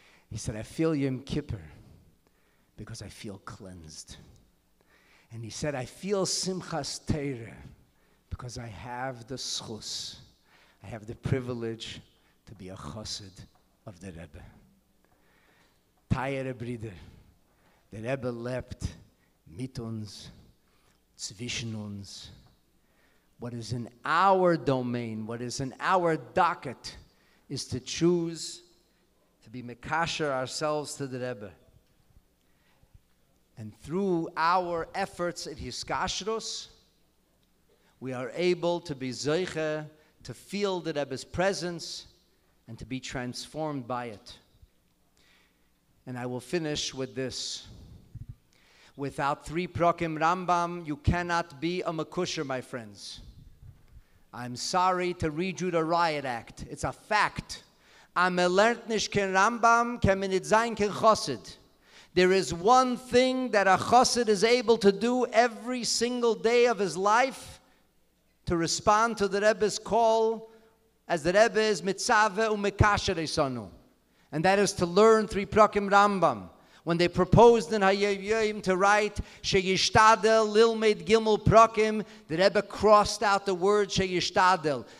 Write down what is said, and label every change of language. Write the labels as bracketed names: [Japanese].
[English] He said, I feel Yom Kippur because I feel cleansed. And he said, I feel Simchas Torah because I have the schus, I have the privilege to be a chassid of the Rebbe. [Yiddish] Teire Brüder, der Rebbe lebt mit uns, zwischen uns. [English] What is in our domain, what is in our docket, is to choose to be mekasher ourselves to the Rebbe. And through our efforts at hiskashrus, we are able to be zeiche, to feel the Rebbe's presence, and to be transformed by it. And I will finish with this. Without 3 Prokim Rambam, you cannot be a Mekusher, my friends. I'm sorry to read you the Riot Act. It's a fact. [Yiddish] Am lernt nicht kein Rambam, kann man nicht sein kein Chassid. [English] There is one thing that a Chassid is able to do every single day of his life, to respond to the Rebbe's call, as the Rebbe is [Hebrew] mitzaveh u'mekasher esanu. [English] And that is to learn 3 Prokim Rambam. When they proposed in Hayayim to write Sheyishtadel Lilmed Gimel Prokim, the Rebbe crossed out the word Sheyishtadel.